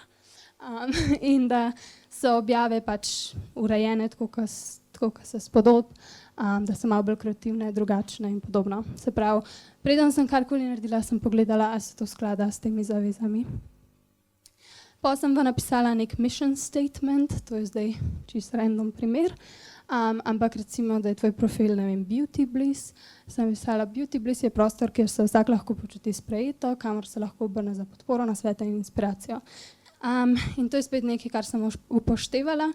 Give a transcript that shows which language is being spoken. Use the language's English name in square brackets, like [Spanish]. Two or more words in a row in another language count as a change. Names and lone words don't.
[Slovenian] In da so objave pač urejene tako, kot se spodob, da so malo bolj kreativne, drugačne in podobno. Se pravi, preden sem karkoli naredila, sem pogledala, ali se to sklada s temi zavezami. Potem sem pa napisala nek [English] mission statement, [Slovenian] to je zdaj čisto random primer, ampak recimo, da je tvoj profil, ne vem, Beauty Bliss. Sem napisala, Beauty Bliss je prostor, kjer se vsak lahko počuti sprejeto, kamor se lahko obrne za podporo, nasvete in inspiracijo. In to je spet nekaj, kar sem upoštevala.